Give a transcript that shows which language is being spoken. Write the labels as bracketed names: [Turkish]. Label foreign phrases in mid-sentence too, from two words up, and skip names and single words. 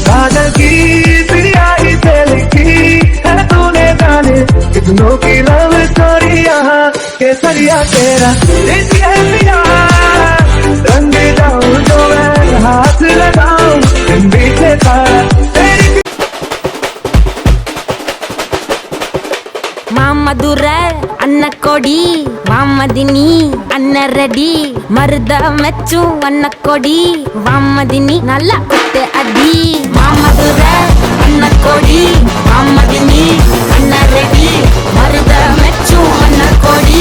[Hindi] पागल की पिया ही दिल की है तूने जाने कितनों की [English] love story [Hindi] यहाँ केसरिया तेरा पिया रंग जाऊं जो मैं हाथ लगाऊं पीछे तारा [Tamil] மாமதுரை அன்னக்கொடி வாமதினி அன்னரடி மருத மெச்சும் அன்னக்கொடி வாமதினி நல்லா குத்து அடி மாமதுரை அன்னக்கொடி வாமதினி அன்னரடி மருத மெச்சும் அன்னக்கொடி